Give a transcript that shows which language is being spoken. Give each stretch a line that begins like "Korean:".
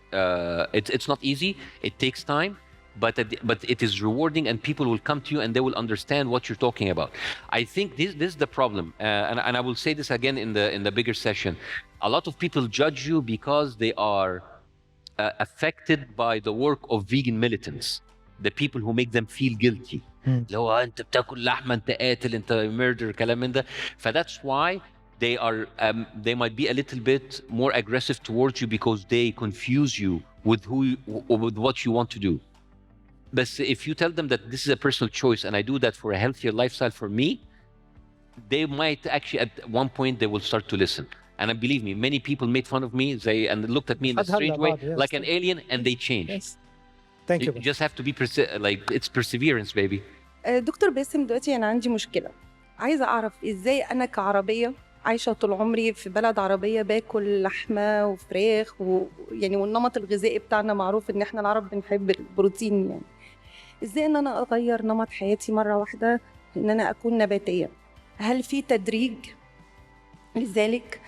English: It's not easy. It takes time, but it is rewarding, and people will come to you and they will understand what you're talking about. I think this is the problem, and I will say this again in the bigger session. A lot of people judge you because they are affected by the work of vegan militants, the people who make them feel guilty.
Arabic: لو أنت بتاكل لحمة أنت قاتل أنت murder كلام من ده.
English: That's why they might be a little bit more aggressive towards you because they confuse you with with what you want to do. But if you tell them that this is a personal choice and I do that for a healthier lifestyle for me, they might actually at one point they will start to listen. And believe me, many people made fun of me and looked at me in a strange way, like an alien, and they changed. Yes. Thank you. You just have to be it's perseverance, baby.
Arabic: دكتور باسم، دلوقتي أنا عندي مشكلة. عايزة أعرف إزاي أنا كعربية عايشة طول عمري في بلد عربية باكل لحمة وفراخ يعني والنمط الغذائي بتاعنا معروف إن إحنا العرب بنحب البروتين يعني. إزاي إن أنا أغير نمط حياتي مرة واحدة إن أنا أكون نباتية؟ هل في تدريج لذلك؟